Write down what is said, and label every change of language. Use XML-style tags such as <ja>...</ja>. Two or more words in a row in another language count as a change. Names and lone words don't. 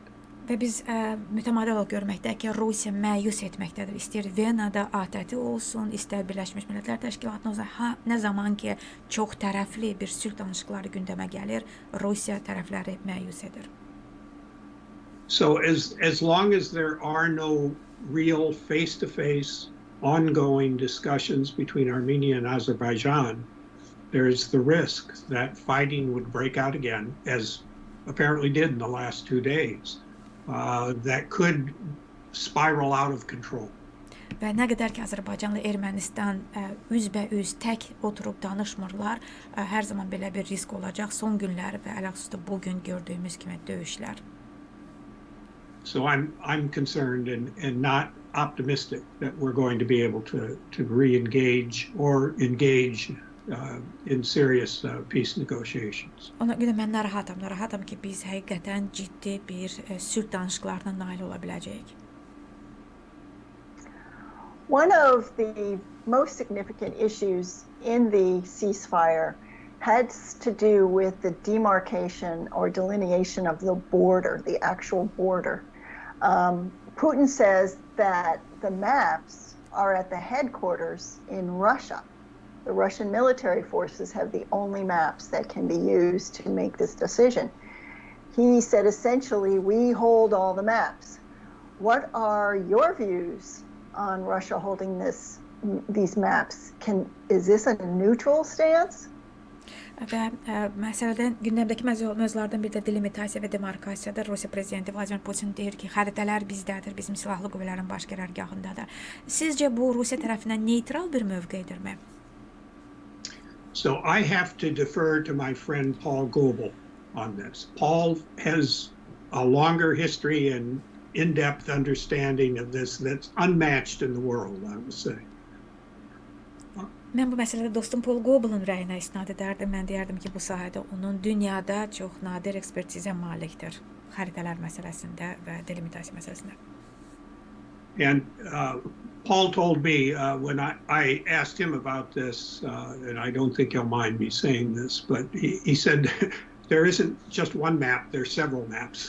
<az>Və biz mütəmadi olaraq görməkdəyik ki, Rusiya məyus etməkdədir. İstəyir Venada ATƏT olsun, istər Birləşmiş Millətlər Təşkilatına olsun. Nə zaman ki, çox tərəfli bir sülh danışıqları gündəmə gəlir, Rusiya tərəfləri məyus edir.</az> <en>So as long as there are no real face-to-face ongoing discussions between Armenia and Azerbaijan, there is the risk that fighting would break out again, as apparently did in the last 2 days. That could spiral out of control.</en> <az>Və nə qədər ki, Azərbaycanla Ermənistan üzbəüz tək oturub danışmırlar, hər zaman belə bir risk olacaq. Son günləri və əlaqəsdə bugün gördüyümüz kimi döyüşlər.</az> <en>So I'm concerned and not optimistic that we're going to be able to re-engage or engage in serious peace negotiations.</en> <az>Ona görə mən narahatam ki, biz həqiqətən ciddi bir sülh danışıqlarına nail ola biləcəyik.</az> <en>One of the most significant issues in the ceasefire has to do with the demarcation or delineation of the border, the actual border. Putin says that the maps are at the headquarters in Russia. the Russian military forces have the only maps that can be used to make this decision. He said essentially, we hold all the maps. What are your views on Russia holding these maps? Is this a neutral stance?</en> <az>Və məsələdən gündəmdəki mövzulardan biri də delimitasiya və demarkasiyadır. Rusiya prezidenti Vladimir Putin deyir ki, xəritələr bizdədir, bizim silahlı qüvvələrin baş qərargahındadır. Sizcə bu Rusiya tərəfindən neytral bir mövqedirmi?</az> <en>So I have to defer to my friend Paul Goebel on this. Paul has a longer history and in-depth understanding of this that's unmatched in the world, I would say.</en> <az>Mən bu məsələdə dostum Paul Goebel'ın rəyinə istinad edərdim. Mən deyərdim ki, bu sahədə onun dünyada çox nadir ekspertizə malikdir. Xəritələr məsələsində və delimitasiya məsələsində.</az> <en>And Paul told me when I asked him about this, and I don't think he'll mind me saying this, but he said there isn't just one map, there's several maps.</en>